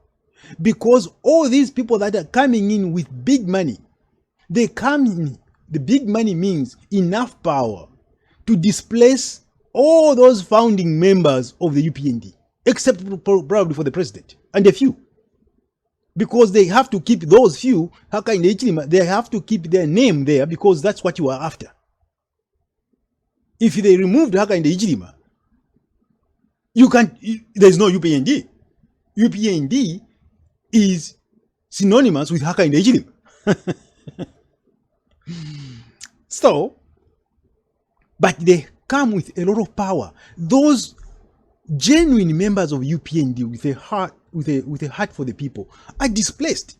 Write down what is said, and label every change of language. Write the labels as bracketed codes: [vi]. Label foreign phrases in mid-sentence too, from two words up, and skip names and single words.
[en] Because all these people that are coming in with big money, they come in, the big money means enough power to displace all those founding members of the UPND, except probably for the president and a few. Because they have to keep those few, they have to keep their name there because that's what you are after. If they removed Hakainde Hichilema, there's no UPND. UPND is synonymous with Hakainde Hichilema. So, but they come with a lot of power. Those genuine members of UPND with a heart for the people are displaced.